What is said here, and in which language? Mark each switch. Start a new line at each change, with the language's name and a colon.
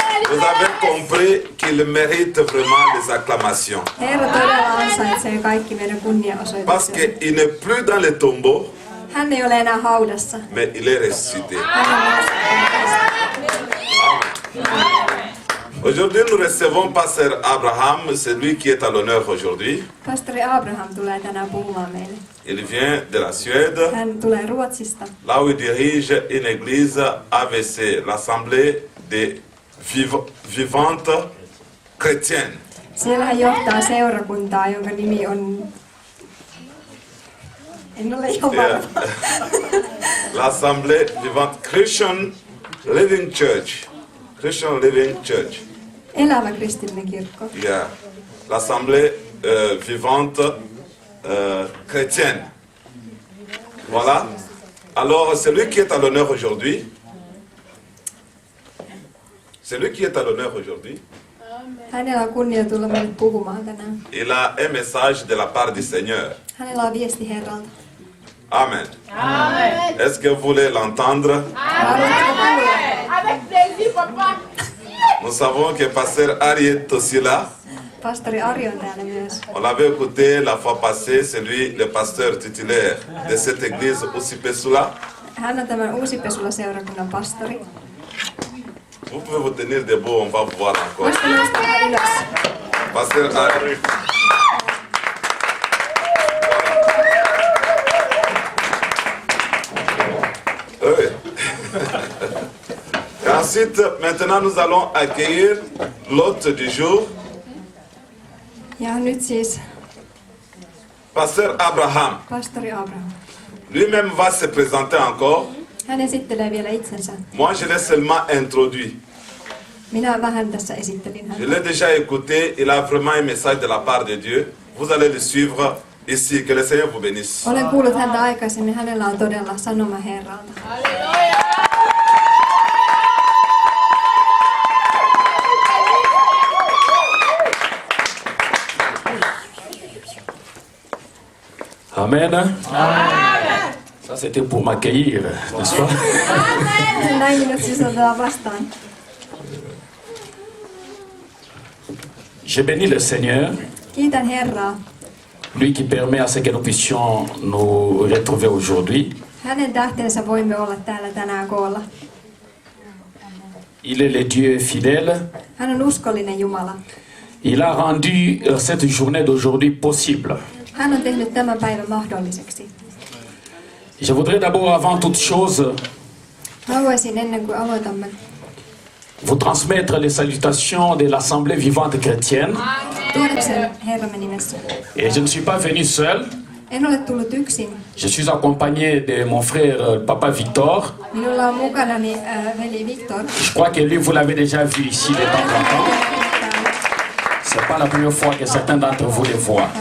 French: Vous avez compris qu'il mérite vraiment les acclamations.
Finnish: Herra todella ansaitsee kaikki meidän
French: Parce
Finnish: kunniaosoituksemme.
French: qu'il n'est plus dans le tombeau,
Finnish: Hän ei ole enää haudassa.
French: mais il est ressuscité. Aujourd'hui, nous recevons Pasteur Abraham, c'est lui qui est à l'honneur aujourd'hui.
Finnish: Pastori Abraham tulee tänään puhumaan meille.
French: Il vient de la Suède,
Finnish: Hän tulee Ruotsista.
French: là où il dirige une église AVC, l'Assemblée des Vivantes Chrétiennes.
Finnish: Siellä hän johtaa seurakuntaa, jonka nimi on... En ole ihan Yeah. varma.
French: L'Assemblée Vivante Christian Living Church.
English: Christian Living Church.
Finnish: Elävä kristillinen kirkko.
French: Yeah. L'Assemblée Vivante Chrétienne. Voilà. Alors, celui qui est à l'honneur aujourd'hui, celui qui est à l'honneur aujourd'hui,
Finnish: Hänellä on kunnia tulla meille puhumaan tänään.
French: il a un message de la part du Seigneur.
Finnish: Hänellä on viesti Herralta.
French: Amen. Amen. Est-ce que vous voulez l'entendre?
Finnish: Haluatteko kuulla?
French: Avec plaisir, papa. Nous savons que Pasteur Ari est aussi là.
Finnish: Pastori Ari on täällä myös.
French: On l'avait écouté la fois passée, c'est lui le pasteur titulaire de cette église Uusipesula.
Finnish: Hän on tämän Uusipesula-seurakunnan pastori.
French: Vous pouvez vous tenir debout, on va vous voir encore.
Finnish: Voisitte nousta vähän ylös.
French: Pasteur Ari. Oui. Ensuite, maintenant, nous allons accueillir l'hôte du jour,
Finnish: Ja nyt siis
French: Pasteur Abraham.
Finnish: pastori Abraham.
French: Lui-même va se présenter encore.
Finnish: Hän esittelee vielä itsensä.
French: Moi, je l'ai seulement introduit.
Finnish: Minä vähän tässä esittelin
French: Je
Finnish: häntä.
French: l'ai déjà écouté. Il a vraiment un message de la part de Dieu. Vous allez le suivre ici. Que le Seigneur vous bénisse.
Finnish: Olen kuullut häntä aikaisemmin. Hänellä on todella sanoma Herralta.
French: Amen. Ça c'était pour m'accueillir, n'est-ce pas?
Finnish: Näin minut siis otetaan vastaan.
French: Je bénis le Seigneur,
Finnish: Kiitän Herraa.
French: lui qui permet à ce que nous puissions nous retrouver aujourd'hui.
Finnish: Hänen tähtensä voimme olla täällä tänään koolla.
French: Il est le Dieu fidèle.
Finnish: Hän on uskollinen Jumala.
French: Il a rendu cette journée d'aujourd'hui possible.
Finnish: Hän on tehnyt tämän päivän mahdolliseksi.
French: Je voudrais d'abord, avant toute chose,
Finnish: Haluaisin ennen kuin aloitamme
French: vous transmettre les salutations de l'Assemblée vivante chrétienne.
Finnish: tuoda sen Herramme nimessä.
French: Et je ne suis pas venu seul.
Finnish: En ole tullut yksin.
French: Je suis accompagné de mon frère Papa Victor.
Finnish: Minulla on mukanani veli Viktor.
French: Je crois que lui, vous l'avez déjà vu ici de temps en temps. C'est pas la première fois que certains d'entre vous le voient.